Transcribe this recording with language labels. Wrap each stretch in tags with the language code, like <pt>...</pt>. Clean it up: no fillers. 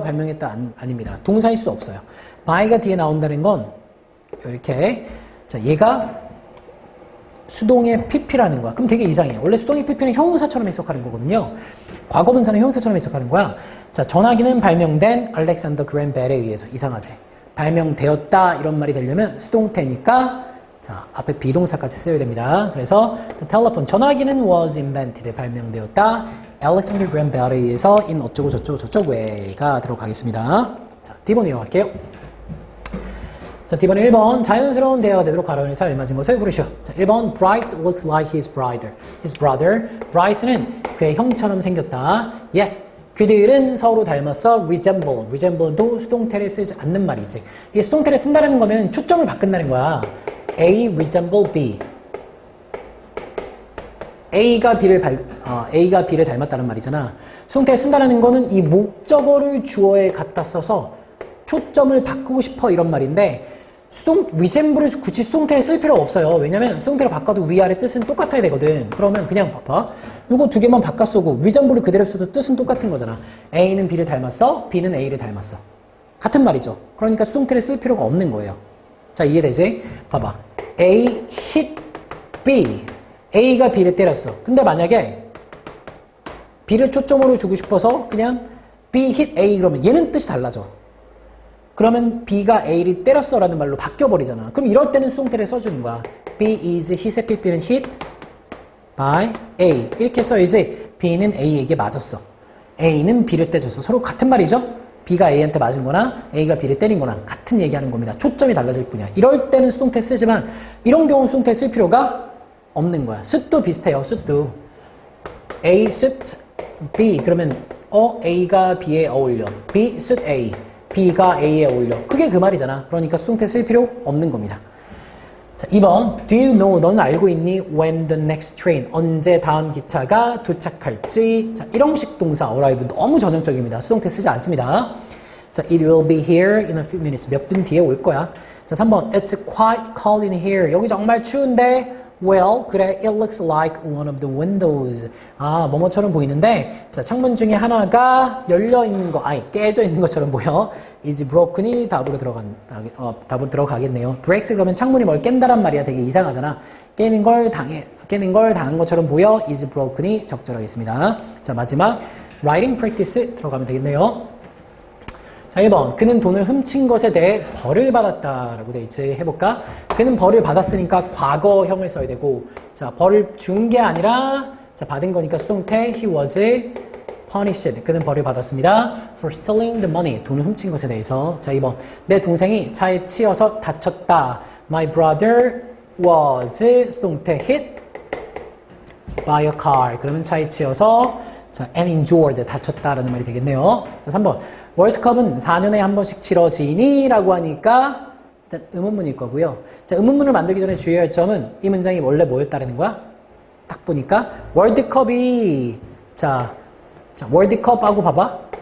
<ko>발명했다 아닙니다. 동사일 수 없어요. by가 뒤에 나온다는 건 이렇게, 자, 얘가 수동의 pp라는 거야. 그럼 되게 이상해요. 원래 수동의 pp는 형용사처럼 해석하는 거거든요. 과거분사는 형용사처럼 해석하는 거야. 자, 전화기는 발명된 알렉산더 그램 벨에 의해서. 이상하지? 발명되었다 이런 말이 되려면 수동태니까 자, 앞에 비동사까지 써야 됩니다. 그래서 the telephone, 전화기는 was invented, 발명되었다. 알렉산더 그램 벨에 의해서 in 어쩌고 저쩌고 way가 들어가겠습니다. 자, D번 이어갈게요. 자, D번 1번 자연스러운 대화가 되도록 가론에서 알맞은 것을 고르시오. 자, 1번</ko> <en>Bryce looks like his brother.</en> <ko>Bryce는 그의 형처럼 생겼다. Yes, 그들은 서로 닮았어. Resemble도 수동태를 쓰지 않는 말이지. 이 수동태를 쓴다는 거는 초점을 바꾼다는 거야.</ko> <en>A resemble B.</en> <ko>A가 B를 닮았다는 말이잖아. 수동태를 쓴다는 거는 이 목적어를 주어에 갖다 써서 초점을 바꾸고 싶어 이런 말인데 resemble을 굳이 수동태를 쓸 필요가 없어요. 왜냐면 수동태를 바꿔도 위아래 뜻은 똑같아야 되거든. 그러면 그냥 봐봐. 이거 두 개만 바꿔 쓰고 resemble을 그대로 써도 뜻은 똑같은 거잖아. A는 B를 닮았어. B는 A를 닮았어. 같은 말이죠. 그러니까 수동태를 쓸 필요가 없는 거예요. 자, 이해되지? 봐봐.</ko> <en>A hit B.</en> <ko>A가 B를 때렸어. 근데 만약에 B를 초점으로 주고 싶어서 그냥</ko> <en>B hit A</en> <ko>그러면 얘는 뜻이 달라져. 그러면 B가 A를 때렸어 라는 말로 바뀌어버리잖아. 그럼 이럴 때는 수동태를 써주는 거야.</ko> <en>B is hit에 B는 hit by A.</en> <ko>이렇게 써야지 B는 A에게 맞았어. A는 B를 때렸어. 서로 같은 말이죠? B가 A한테 맞은 거나 A가 B를 때린 거나 같은 얘기하는 겁니다. 초점이 달라질 뿐이야. 이럴 때는 수동태 쓰지만 이런 경우는 수동태 쓸 필요가 없는 거야. 숫도 비슷해요. 숫도.</ko> <en>A suit B.</en> <ko>그러면 A가 B에 어울려.</ko> <en>B suit A.</en> <ko>B가 A에 어울려. 그게 그 말이잖아. 그러니까 수동태 쓸 필요 없는 겁니다.</ko> <en>자, 2번. Do you know?</en> <ko>너는 알고 있니?</ko> <en>When the next train.</en> <ko>언제 다음 기차가 도착할지. 자, 일형식 동사 arrive 너무 전형적입니다. 수동태 쓰지 않습니다.</ko> <en>자, it will be here in a few minutes.</en> <ko>몇 분 뒤에 올 거야. 자, 3번.</ko> <en>It's quite cold in here.</en> <ko>여기 정말 추운데.</ko> <en>Well,</en> <ko>그래,</ko> <en>it looks like one of the windows.</en> <ko>아, 뭐뭐처럼 보이는데, 자, 창문 중에 하나가 열려 있는 거, 깨져 있는 것처럼 보여. is broken이 답으로 들어가겠네요. breaks 그러면 창문이 뭘 깬다란 말이야. 되게 이상하잖아. 깨는 걸 당한 것처럼 보여. is broken이 적절하겠습니다. 자, 마지막, writing practice 들어가면 되겠네요. 자, 1번. 그는 돈을 훔친 것에 대해 벌을 받았다라고 돼 있지. 해볼까? 그는 벌을 받았으니까 과거형을 써야 되고, 자, 벌을 준 게 아니라, 자, 받은 거니까 수동태</ko> <en>he was punished.</en> <ko>그는 벌을 받았습니다.</ko> <en>for stealing the money.</en> <ko>돈을 훔친 것에 대해서. 자, 2번. 내 동생이 차에 치여서 다쳤다.</ko> <en>My brother was 수동태 hit by a car.</en> <ko>그러면 차에 치여서 자,</ko> <en>and injured.</en> <ko>다쳤다라는 말이 되겠네요. 자, 3번. 월드컵은 4년에 한 번씩 치러지니? 라고 하니까 일단 의문문일 거고요. 자, 의문문을 만들기 전에 주의할 점은 이 문장이 원래 뭐였다라는 거야? 딱 보니까 월드컵이 자 월드컵하고 봐봐.</ko>